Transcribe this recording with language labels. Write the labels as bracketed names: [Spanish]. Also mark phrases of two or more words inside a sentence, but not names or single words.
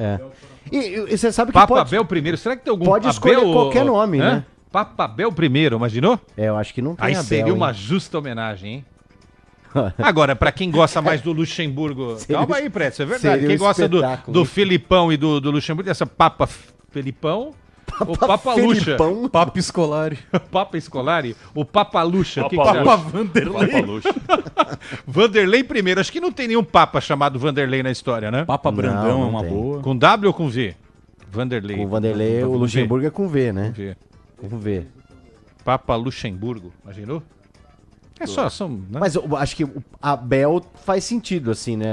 [Portuguese] E você sabe que Papa Bel primeiro. Será que tem algum pode escolher Abel, qualquer nome, né? Papa Bel primeiro, imaginou? Eu acho que não tem Aí Abel, seria uma hein? justa homenagem, hein? Agora, pra quem gosta mais do Luxemburgo... Calma aí, Pretz, é verdade. Quem gosta do Filipão e do Luxemburgo, essa Papa Filipão... O Papa Luxa. Papa Scolari. Papa Scolari. O Papa Luxa. Papa Vanderlei. Papa Luxa. Vanderlei primeiro. Acho que não tem nenhum Papa chamado Vanderlei na história, né? Papa Brandão não é uma boa. Com W ou com V? Vanderlei. Com Vanderlei, o Luxemburgo é com V, né? Com V. Papa Luxemburgo. Imaginou? É só, são... Né? Mas eu acho que o Abel faz sentido, assim, né?